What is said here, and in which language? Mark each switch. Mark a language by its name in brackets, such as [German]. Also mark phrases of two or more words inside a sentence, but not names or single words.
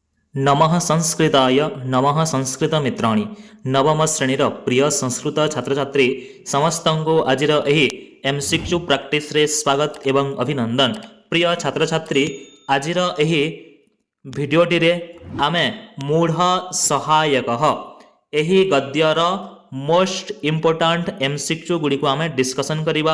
[Sanskrit] नमः संस्कृताय नमः संस्कृतमित्राणि [Odia] ନବମ ଶ୍ରେଣୀର ପ୍ରିୟ ସଂସ୍କୃତ ଛାତ୍ର ଛାତ୍ରୀ ସମସ୍ତଙ୍କୁ ଆଜିର ଏହି [English] MCQ practice [Odia] ରେ ସ୍ୱାଗତ ଏବଂ ଅଭିନନ୍ଦନ। ପ୍ରିୟ ଛାତ୍ର ଛାତ୍ରୀ ଆଜିର ଏହି ଭିଡିଓଟି ରେ ଆମେ ମୂଢ଼ ସହାୟକଃ ଏହି ଗଦ୍ୟର [English] most important MCQ [Odia] ଗୁଡ଼ିକୁ ଆମେ ଡିସକସନ କରିବା।